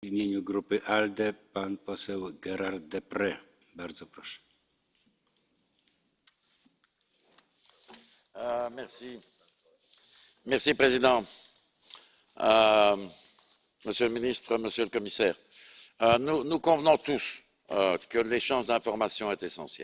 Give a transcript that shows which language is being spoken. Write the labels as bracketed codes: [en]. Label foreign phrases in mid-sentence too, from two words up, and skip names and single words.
[pl] W imieniu grupy ALDE pan poseł Gérard Deprez. Bardzo proszę. [fr] Monsieur le Président, Monsieur le Ministre, Monsieur le Commissaire, nous convenons tous que l'échange d'informations est essentiel.